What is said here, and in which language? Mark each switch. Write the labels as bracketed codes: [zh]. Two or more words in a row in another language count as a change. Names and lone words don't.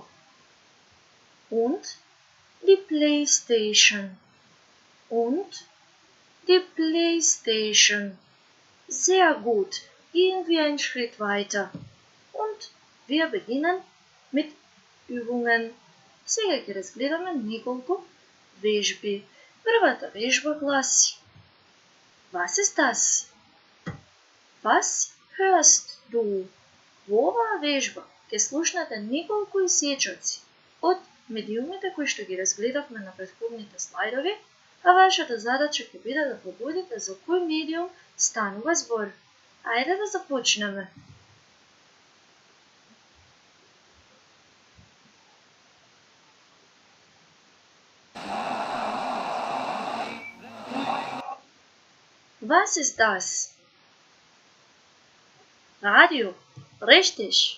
[de] Und die PlayStation. Und die PlayStation. Sehr gut. Gehen wir einen Schritt weiter. Und wir beginnen mit Übungen. [mk] Сега ќе разгледаме неколку вежби. Првата вежба гласи [de] Was ist das? [mk] Was hörst du? Во оваа вежба ќе слушнете неколку исечоци од медиумите кои што ги разгледавме на претходните слайдови, а вашата задача ќе биде да погодите за кој медиум станува збор. Ајде да започнеме. [de] Was ist das? Radio, richtig.